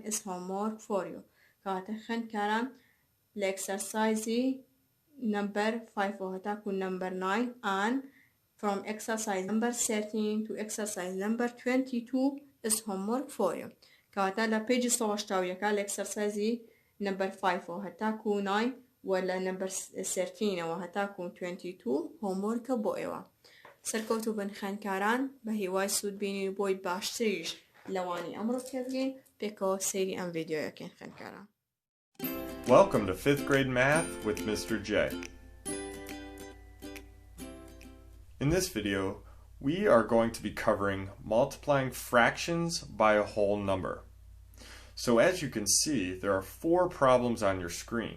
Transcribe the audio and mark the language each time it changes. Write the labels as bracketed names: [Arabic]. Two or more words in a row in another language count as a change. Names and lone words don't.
[English] is homework for you [Central Kurdish] کاتە خوێندکاران لە [English] exercise number 5 هەتاکو number 9 and from exercise number 13 to exercise number 22 is homework for you [Central Kurdish] کاتە لە [English] page 180 [Central Kurdish] لە [English] exercise number 5 [Central Kurdish] هەتاکو 9 ولا [English] number 13 [Central Kurdish] هەتاکو 22 homework بۆ ئێوە سەرکەوتوو بن خوێندکاران بە هیوای سوود بینین بۆی باشتریش لەوانی ئەمڕۆ پێبگەین پێکەوە سەیری ئەم ڤیدیۆیەکەین خوێندکاران. [English] Welcome to 5th grade math with Mr. J. In this video, we are going to be covering multiplying fractions by a whole number. So as you can see, there are 4 problems on your screen.